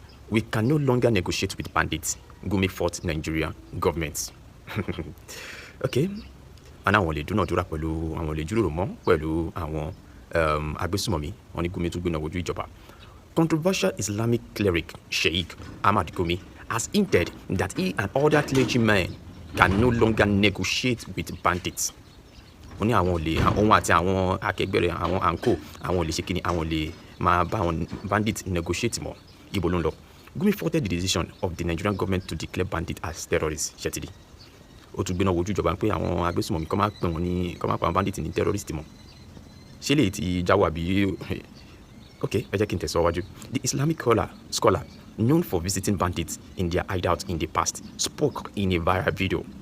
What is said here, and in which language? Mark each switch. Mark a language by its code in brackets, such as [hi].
[en] We can no longer negotiate with bandits. Gumi fought Nigeria government. [yo] Okay, àná àwọn lè dúnàdúrà pẹ̀lú àwọn lè jíròrò mọ́ pẹ̀lú àwọn agbésùmọ̀mí wọn ní Gumi tún gbéná wojú ìjọba. [en] Controversial Islamic cleric Sheikh Ahmad Gumi has hinted that he and other clergymen can no longer negotiate with bandits. [yo] Ó ní àwọn olè òun àti àwọn akẹgbẹ́ rẹ̀ àwọn àǹkó àwọn olè ṣe kíni àwọn olè máa bá àwọn [en] bandits negotiate [yo] mọ́. Ibo ló ń lọ. [en] Gumi faulted the decision of the Nigerian government to declare bandits as terrorists ṣètìlì. [yo] Ó tún gbéná wojú ìjọba pé àwọn agbésùmọ̀mí kọ́ máa pè wọ́n ní kọ́ máa pa àwọn bandits ní terrorist mọ́. Ṣé lè ti jáwọ́ àbí okay, ẹ jẹ́ kí n tẹ̀síwájú. [en] The Islamic scholar known for visiting bandits in their hideout in the past spoke in a viral video.